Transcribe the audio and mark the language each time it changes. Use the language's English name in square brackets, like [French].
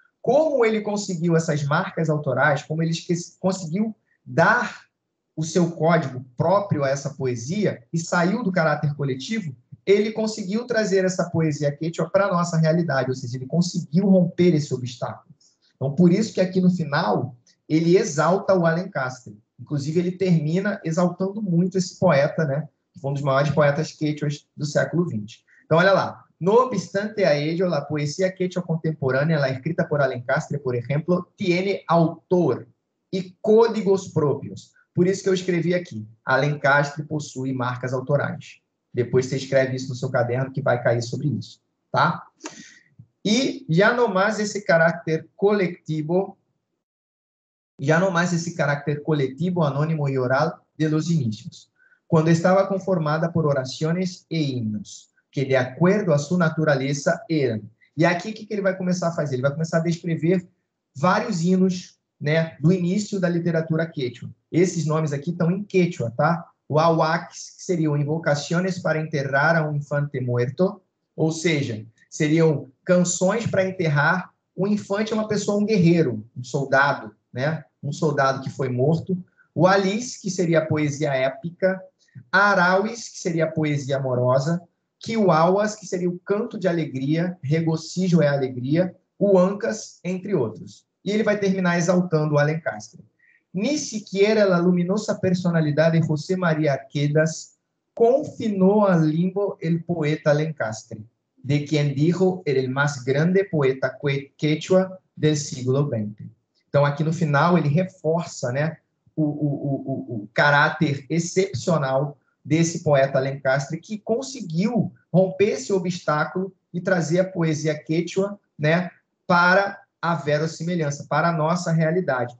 [Portuguese] Como ele conseguiu essas marcas autorais, como ele conseguiu dar o seu código próprio a essa poesia e saiu do caráter coletivo, ele conseguiu trazer essa poesia quechua para a nossa realidade, ou seja, ele conseguiu romper esse obstáculo. Então, por isso que aqui no final, ele exalta o Alencastre. Inclusive, ele termina exaltando muito esse poeta, né? Que foi um dos maiores poetas quechuas do século XX. Então, olha lá. [Spanish] No obstante a ello, la poesía quechua contemporánea, la escrita por Alencastre, por ejemplo, tiene autor y códigos propios. [Portuguese] Por isso que eu escrevi aqui. Alencastre possui marcas autorais. Depois você escreve isso no seu caderno que vai cair sobre isso, tá? E já não mais esse caráter coletivo, anônimo e oral [Spanish] de los inicios, [Portuguese] quando estava conformada por orações e himnos, que de acordo a sua natureza eram. E aqui o que ele vai começar a fazer? Ele vai começar a descrever vários hinos, né, do início da literatura quechua. Esses nomes aqui estão em quechua, tá? O Awax, que seriam invocações para enterrar a um [Spanish] infante muerto, [Portuguese] ou seja, seriam canções para enterrar o infante, uma pessoa, um guerreiro, um soldado, né? Um soldado que foi morto. O Alice, que seria a poesia épica. A Arauis, que seria a poesia amorosa. Kiwawas, que seria o canto de alegria, regocijo é alegria. O Ancas, entre outros. E ele vai terminar exaltando o Alencastre. [Spanish] Ni siquiera la luminosa personalidad de José María Arquedas confinó al limbo el poeta Alencastre, de quien dijo era el más grande poeta quechua del siglo XX. [Portuguese] Então, aqui no final, ele reforça, né, o caráter excepcional desse poeta Alencastre, que conseguiu romper esse obstáculo e trazer a poesia quechua, né, para a verossimilhança, para a nossa realidade.